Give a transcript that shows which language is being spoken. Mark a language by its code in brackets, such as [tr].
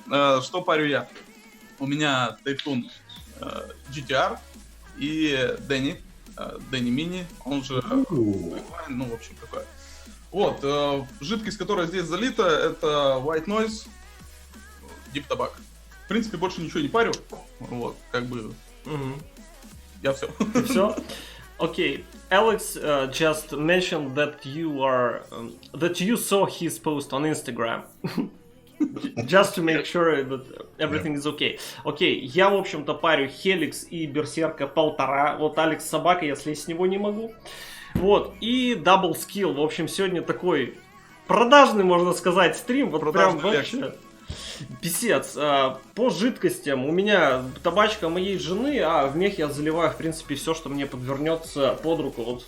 [ru] Что парю я? У меня Typhoon GTR и Дэнни Мини, он же, ну, в общем, такое. Вот, жидкость, которая здесь залита, это White Noise, Deep Tobacco. В принципе, больше ничего не парю. Вот, как бы, я все. Все? Окей. [en] Alex just mentioned that you saw his post on Instagram. Just to make sure that everything is okay. [ru] Окей, я, в общем-то, парю Helix и Берсерка 1,5. Вот Алекс собака, я слезть с него не могу. Вот, и Double Skill. В общем, сегодня такой продажный, можно сказать, стрим. Вот прям Продажный вообще. Писец. По жидкостям у меня табачка моей жены, а в мех я заливаю, в принципе, все, что мне подвернется под руку.